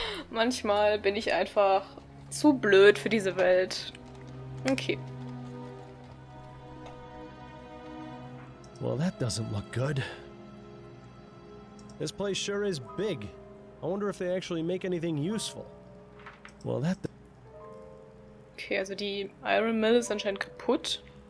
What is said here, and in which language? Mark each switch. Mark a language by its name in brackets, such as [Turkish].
[German] Manchmal bin ich einfach zu blöd für diese Welt. Okay. [English] Well, that doesn't look good. This place sure is big. I wonder if they actually make anything useful. Well, that. [German] Okay, also die Iron Mill ist anscheinend kaputt.